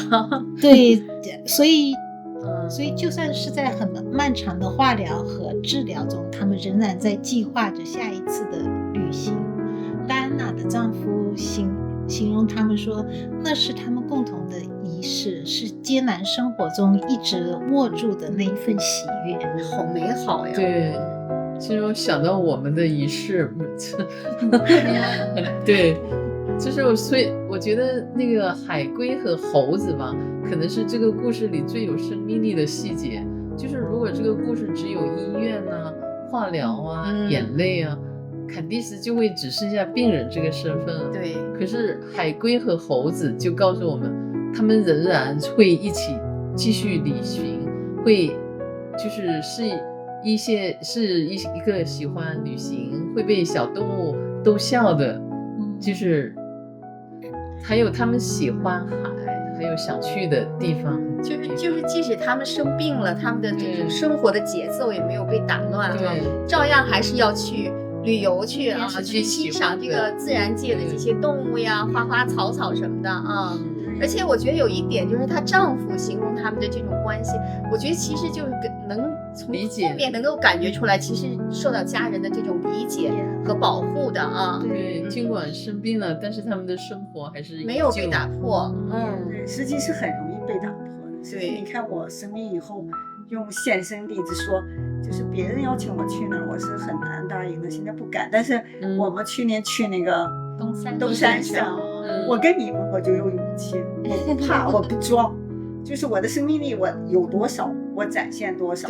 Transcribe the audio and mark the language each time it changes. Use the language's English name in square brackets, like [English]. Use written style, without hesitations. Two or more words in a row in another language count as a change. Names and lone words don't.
[Chinese] 對，所以就算是在很漫長的化療和治療中，他們仍然在計劃着下一次的旅行。戴安娜的丈夫形容他們說，那是他們共同的儀式，是艱難生活中一直握住的那一份喜悅，好美好呀！對，其實我想到我們的儀式，對，就是所以我覺得那個海龜和猴子吧，可能是這個故事裡最有生命力的細節。就是如果這個故事只有醫院啊、化療啊、眼淚啊。坎蒂斯就會只剩下病人這個身份，對。可是海龜和猴子就告訴我們，他們仍然會一起繼續旅行，會就是一個喜歡旅行，會被小動物逗笑的，就是還有他們喜歡海，還有想去的地方。就是即使他們生病了，他們的這種生活的節奏也沒有被打亂，對，照樣還是要去旅遊去啊，去欣賞這個自然界的這些動物呀、花花草草什麼的啊。而且我覺得有一點就是她丈夫形容他們的這種關係，我覺得其實就是能從後面能夠感覺出來，其實受到家人的這種理解和保護的啊。對，儘管生病了，但是他們的生活還是沒有被打破。實際是很容易被打破的。對，你看我生病以後，用現身例子說，就是別人邀請我去那兒，我是很難答應的，現在不敢。但是我們去年去那個東山上，我跟你們我就有勇氣，我不怕，我不裝，就是我的生命力我有多少，我展現多少。